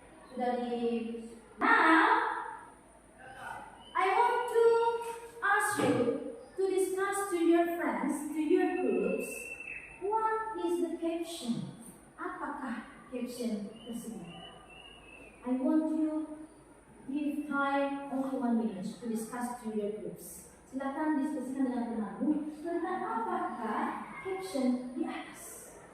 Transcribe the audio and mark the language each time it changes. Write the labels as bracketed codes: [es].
[en] Sudah di. Now, I want to ask you to discuss to your friends, to your groups, what is the caption? [id] Apakah caption tersebut? [en] I want you give time only 1 minute to discuss to your groups. [id] Silakan diskusikan dengan temanmu tentang apakah caption di atas.